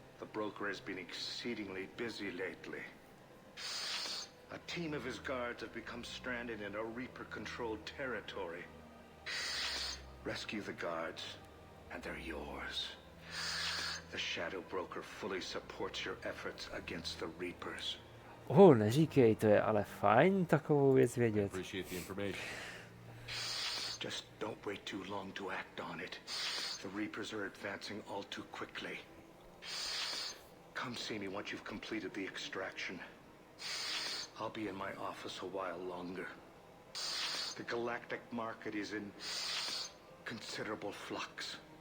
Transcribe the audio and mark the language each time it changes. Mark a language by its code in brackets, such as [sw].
[en] The broker has been exceedingly busy lately. A team of his guards have become stranded in a Reaper-controlled territory. Rescue the guards, and they're yours. The Shadow Broker fully supports your efforts against the Reapers. [cs] Neříkej, to je ale fajn takovou věc vědět. [en] Appreciate the information. Just don't wait too long to act on it. The Reapers are advancing all too quickly. Come see me once you've completed the extraction. I'll be in my office a while longer. The galactic market is in considerable flux.